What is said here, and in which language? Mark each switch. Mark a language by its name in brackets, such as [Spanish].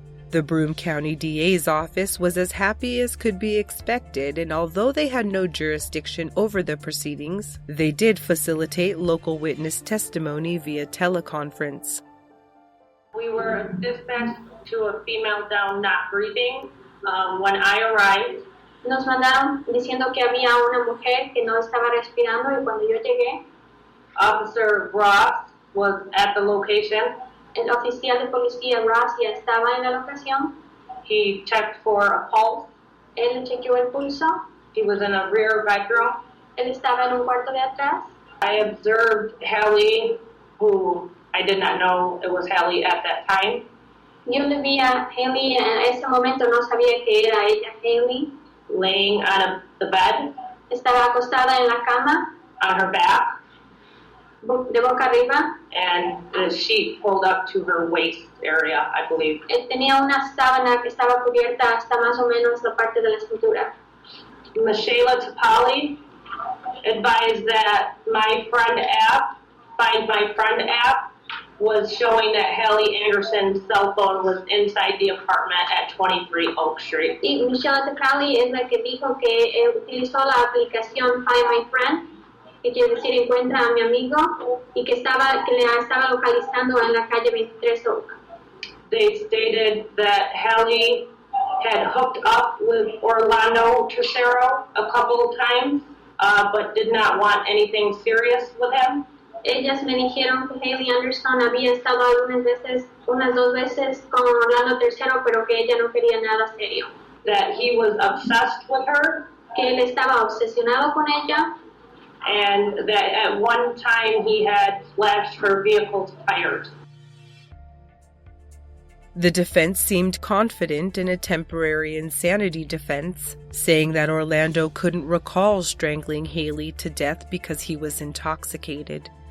[English] The Broome County DA's office was as happy as could be expected, and although they had no jurisdiction over the proceedings, they did facilitate local witness testimony via teleconference. We were dispatched to a female down not breathing. When I arrived, [Spanish] nos mandaron diciendo que había una mujer que no estaba respirando, y cuando yo llegué, [English] Officer Ross was at the location. [Spanish] El oficial de policía Ross ya estaba en la locación. [English] He checked for a pulse. [Spanish] Él chequeó el pulso. [English] He was in a rear bedroom. [Spanish] Él estaba en un cuarto de atrás. [English] I observed Hallie, who I did not know it was Hallie at that time. [Spanish] Yo le vi a Hallie, en ese momento no sabía que era ella, Hallie. [English] Laying on the bed. [Spanish] Estaba acostada en la cama. [English] On her back. [Spanish] De boca arriba. [English] And the sheet pulled up to her waist area, I believe. [Spanish] Tenía una sábana que estaba cubierta hasta más o menos la parte de la cintura. [English] Michela Topali advised that my friend app, Find My Friend app, was showing that Hallie Anderson's cell phone was inside the apartment at 23 Oak Street. [Spanish] Y Michelle Topali es la que dijo que utilizó la aplicación Find My Friend, que quiere decir encuentra a mi amigo, y que le estaba localizando en la calle 23 Oak. [English] They stated that Hallie had hooked up with Orlando Tercero a couple of times, but did not want anything serious with him. [Spanish] Ellas me dijeron que Hallie Anderson había estado unas 2 veces con Orlando Tercero, pero que ella no quería nada serio. [English] That he was obsessed with her. [Spanish] Que él estaba obsesionado con ella. [English] And that at one time he had slashed her vehicle's tires. The defense seemed confident in a temporary insanity defense, saying that Orlando couldn't recall strangling Hallie to death because he was intoxicated.